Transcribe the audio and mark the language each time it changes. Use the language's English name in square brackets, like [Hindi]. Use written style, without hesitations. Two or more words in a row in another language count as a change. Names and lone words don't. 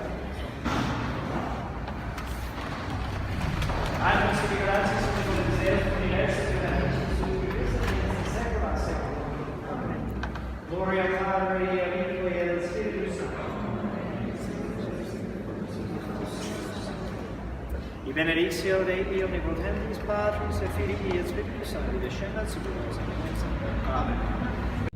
[Spanish] Ay, muchas gracias por el deseo universo de la Jesús. Gloria al Padre, y al Hijo, y al Espíritu Santo. [Latin] Y benedictio Dei omnipotentis Patris et Filii et Spiritus Sancti descendat super nos. [Spanish] Amén.